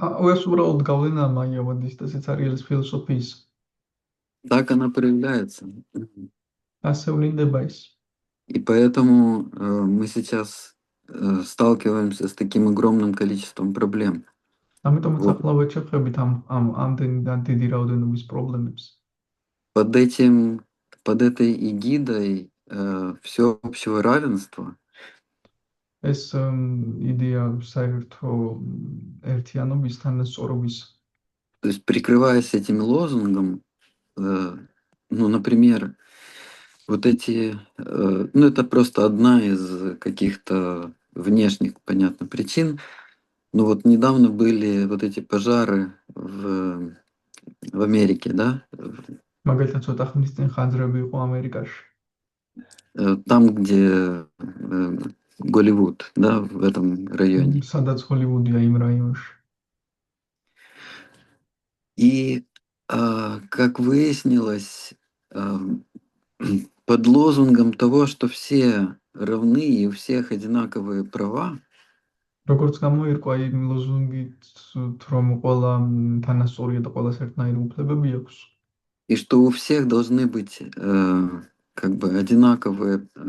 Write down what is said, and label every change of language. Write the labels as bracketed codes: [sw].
[ka] ეს უბრალოდ გავლენა მაიავადის და სიცარიელის ფილოსოფიის. [ru] Так она проявляется. [ka] ასე ვლინდება ის. [ru] И поэтому мы сейчас сталкиваемся с таким огромным количеством проблем. [ka] ამიტომაც [ru] Вот. [ka] ახლა ვეჩერხებით ამდენი დიდი რაოდენობის პრობლემებს. [ru] Под этой эгидой всеобщего равенства [ka] ეს იდეა საერთო ერთიანობის თანასწორობის. [ru] То есть, прикрываясь этим лозунгом, ну, например, вот эти, ну, это просто одна из каких-то внешних, понятно, причин. Но вот недавно были вот эти пожары в Америке, да? [ka] მაგალითად ცოტა ხნის წინ ხანძრები იყო ამერიკაში. [ru] Там, где Голливуд, да, в этом районе. [ka] სადაც ჰოლივუდია იმ რაიონში. [ru] И, как выяснилось, под лозунгом того, что все равны и у всех одинаковые права, [ka] როგორც გამოირკვა იმ ლოზუნგით, რომ ყველა თანასწორია და ყველას ერთნაირი უფლებები აქვს. [ru] и что у всех должны быть как бы одинаковые